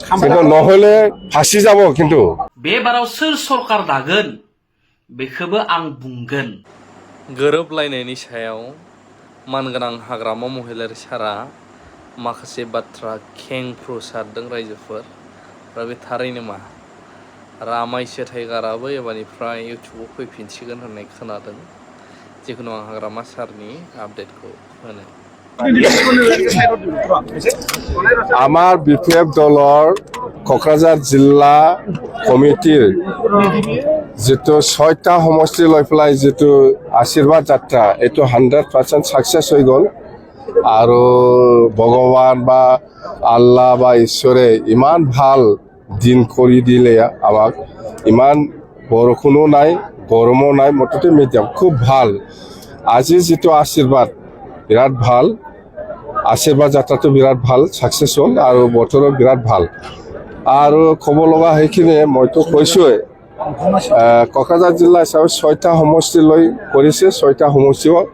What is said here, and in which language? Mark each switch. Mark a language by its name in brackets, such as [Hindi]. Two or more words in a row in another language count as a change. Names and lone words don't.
[Assamese] কিন্তু নহলে ফাঁসি যাব কিন্তু [Bodo] बेबाराव सोर सरकार दागोन बेखौबो आं बुंगोन। गोरोबलायनायनि सायाव मानगोनां हाग्रामा महिलारि सारा माखासे बाथ्रा खेंफ्रुसारदों रायजोफोर आरो बे थारैनो मा रामायसो टाइगाराबो एबारनिफ्राय इउटुबाव फैफिनसिगोन होननाय खोनादों। जिखुनु आं हाग्रामा सारनि आपडेटखौ होनो [Assamese] আমার বিপিএফ দলৰ কোকৰাঝাৰ জিলা কমিটিৰ যেটো 6টা সমষ্টি লৈ পেলাই যেটো আশীৰ্বাদ যাত্ৰা এইটো 100% সাকসেস হৈ গ'ল আৰু ভগৱান বা আল্লাহ বা ঈশ্বৰে ইমান ভাল দিন কৰি দিলে আমাক ইমান বৰষুণো নাই গৰমো নাই মুঠতে মিডিয়াম খুব ভাল আজি যেটো আশীৰ্বাদ বিৰাট ভাল আশীৰ্বাদ যাত্ৰাটো বিৰাট ভাল সাকসেস হ'ল আৰু বতৰো বিৰাট ভাল আৰু ক'ব লগা সেইখিনি মইতো কৈছোৱে কোকৰাঝাৰ জিলা হিচাপে 6টা সমষ্টি লৈ কৰিছে 6টা সমষ্টিও